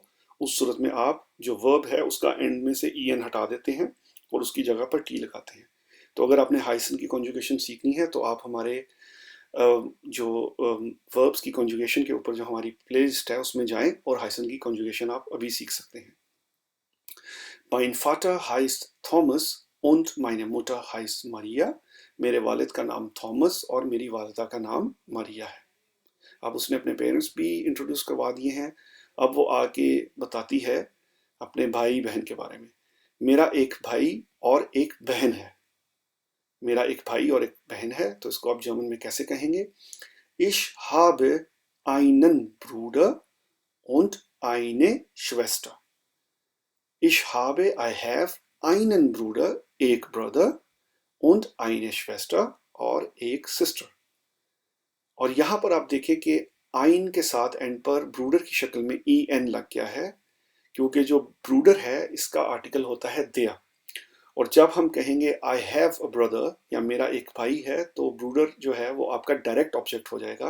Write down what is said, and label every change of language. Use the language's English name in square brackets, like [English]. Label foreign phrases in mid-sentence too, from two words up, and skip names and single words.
[Urdu] اس صورت میں آپ جو ورب ہے اس کا اینڈ میں سے ای این ہٹا دیتے ہیں اور اس کی جگہ پر ٹی لگاتے ہیں. تو اگر آپ نے ہائسن کی کانجوگیشن سیکھنی ہے تو آپ ہمارے جو وربز کی کانجوگیشن کے اوپر جو ہماری پلے لسٹ ہے اس میں جائیں اور ہائسن کی کانجوگیشن آپ ابھی سیکھ سکتے ہیں. [German] Mein Vater heißt Thomas und meine Mutter heißt Maria. [Urdu] میرے والد کا نام تھامس اور میری والدہ کا نام ماریا ہے. اب اس نے اپنے پیرنٹس بھی انٹروڈیوس کروا دیے ہیں. اب وہ آ کے بتاتی ہے اپنے بھائی بہن کے بارے میں. میرا ایک بھائی اور ایک بہن ہے. میرا ایک بھائی اور ایک بہن ہے، تو اس کو آپ جرمن میں کیسے کہیں گے? [German] Ich habe einen Bruder und eine Schwester. Ich habe, [English] I have [German] einen Bruder, [Urdu] एक brother, [German] und eine Schwester, [Urdu] اور ایک sister. اور یہاں پر آپ دیکھیں کہ ein کے ساتھ اینڈ پر برُوڈر کی شکل میں ای این لگ گیا ہے، کیونکہ جو برُوڈر ہے اس کا آرٹیکل ہوتا ہے دیئر. اور جب ہم کہیں گے [English] I have a brother [Urdu] یا میرا ایک بھائی ہے، تو برُوڈر جو ہے وہ آپ کا [English] direct object [Urdu] ہو جائے گا.